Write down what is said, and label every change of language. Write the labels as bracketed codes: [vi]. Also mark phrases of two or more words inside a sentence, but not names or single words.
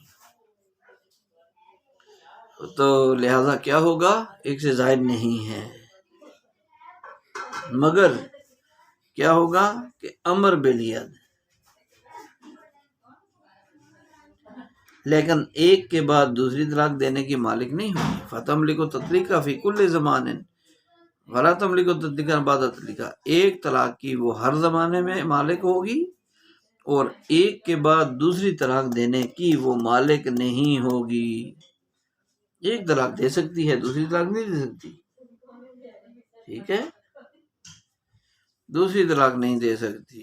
[ur] تو لہذا کیا ہوگا، ایک سے زائد نہیں ہے، مگر کیا ہوگا کہ [ar] امر بالید، [ur] لیکن ایک کے بعد دوسری طلاق دینے کی مالک نہیں ہوگی، [ar] فتملک تطلیقہ فی کل زمان ولا تملک تطلیقہ بعد تطلیقہ، [ur] ایک طلاق کی وہ ہر زمانے میں مالک ہوگی اور ایک کے بعد دوسری طلاق دینے کی وہ مالک نہیں ہوگی۔ ایک طلاق دے سکتی ہے، دوسری طلاق نہیں دے سکتی، ٹھیک ہے، دوسری طلاق نہیں دے سکتی۔